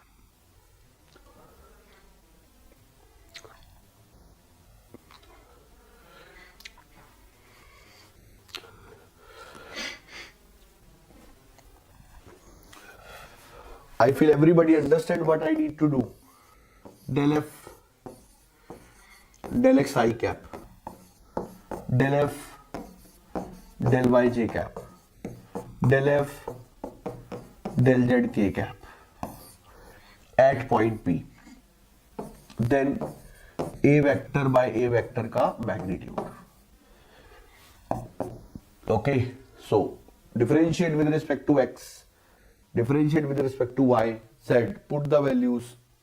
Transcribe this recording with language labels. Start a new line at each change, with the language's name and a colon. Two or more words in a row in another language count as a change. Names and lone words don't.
English: I feel everybody understand what I need to do. Del f, del x I cap, del f, del y j cap, del f, del z k cap at point P. Then a vector by a vector ka magnitude. Okay, so differentiate with respect to x, differentiate with respect to y, z, put the values.